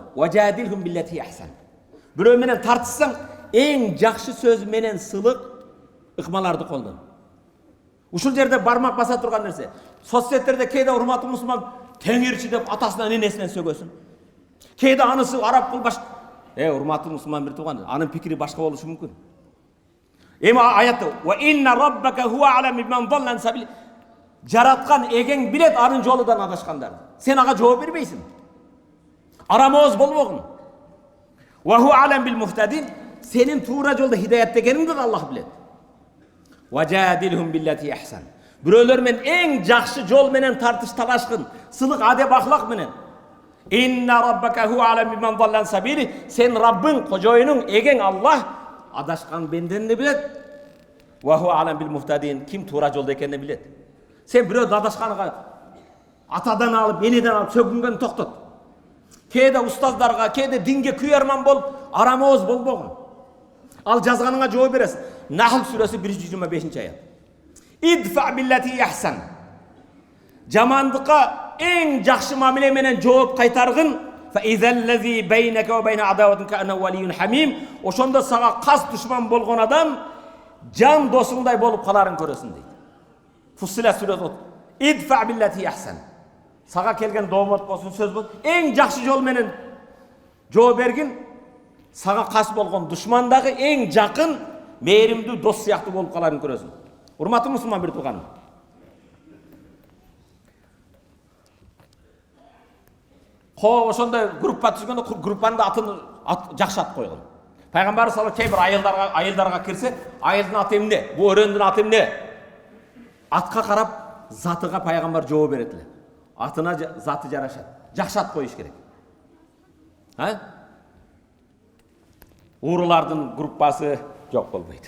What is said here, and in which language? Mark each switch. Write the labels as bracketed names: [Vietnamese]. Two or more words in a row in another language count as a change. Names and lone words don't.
[Arabic] وجادلهم بالتي أحسن. [Kyrgyz] Бирөө менен тартышсаң, эң жакшы сөз менен сылык ыкмаларды колдон. Ушул жерде бармак баса турган нерсе. Соцсеттерде кээде урматтуу мусулман теңирчи деп атасынан энесинен сөгөсүн. Кээде анысы араб кыл баш. Урматтуу мусулман бир тууган, анын пикири башка болушу мүмкүн. Эми аятта [Arabic] "وإن ربك هو أعلم بمن ضل سبيل". [Kyrgyz] Жараткан эгең билет анын жолудан адашкандарды. Сен ага жооп бербейсиң. Арамооз болбогун. [Arabic] وهو أعلم بالمهتدين. [Kyrgyz] Сенин туура жолдо хидаятта экениңди да Аллах билет. [Arabic] Важадилхум биллати ахсан. [Kyrgyz] Бирөөлөр менен эң жакшы жол менен тартыш талашкын, сылык адеп ахлак менен. [Arabic] إن ربك هو أعلم بمن ضل سبيله. [Kyrgyz] Сен Раббың, кожоюнуң, эгең Аллах адашкан бендени билет. [Arabic] وهو أعلم بالمهتدين. [Kyrgyz] Ким туура жолдо экенин билет. Сен бирөө адашканга атадан алып, энеден алып сөгүнгөн токтот. Кээде устаздарга, кээде динге күйөрман болуп, арамооз болбогун. Ал жазганыңа жооп бересиң. Нахл сүрөсү 125-аят. [Arabic] Идфа биллати ахсан. [Kyrgyz] Жамандыкка эң жакшы мамиле менен жооп кайтаргын. [Arabic] فإذا الذي بينك وبين عداوة كان ولي حميم. [Kyrgyz] Ошондо сага кас душман болгон адам жан досуңдай болуп каларын көрөсүң дейт. Фуссилат сүрөсү. [Arabic] Идфа биллати ахсан. [Kyrgyz] Сага келген доомот болсун, сөз болсун, эң жакшы жол менен жооп бергин. Сага кас болгон душмандагы эң жакын, мээримдүү дос сыяктуу болуп каларын көрөсүң. Урматтуу мусулман бир тууганым. Ошондой группа түзгөндө группанын атын жакшы ат койгон. Пайгамбар [Arabic] саллаллаху алейхи ва саллям [Kyrgyz] айылдарга кирсе, айылдын аты эмне? Бу өрөндүн аты эмне? Атка карап, затыга пайгамбар жооп берет эле. Атына заты жарашат. Жакшы ат коюш керек. Уурулардын группасы жок болбойт.